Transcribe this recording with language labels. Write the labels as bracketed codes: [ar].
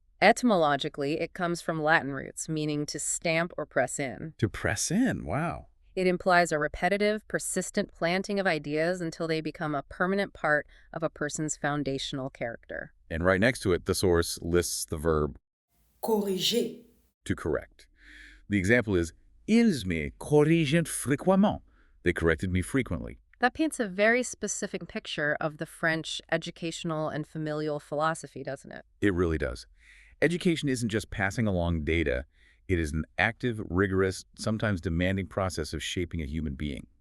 [en] Etymologically, it comes from Latin roots, meaning to stamp or press in. To press in, wow. It implies a repetitive, persistent planting of ideas until they become a permanent part of a person's foundational character. And right next to it, the source lists the verb [fr] corriger, [en] to correct. The example is, [fr] ils me corrigent fréquemment. [en] They corrected me frequently. That paints a very specific picture of the French educational and familial philosophy, doesn't it? It really does. Education isn't just passing along data. It is an active, rigorous, sometimes demanding process of shaping a human being.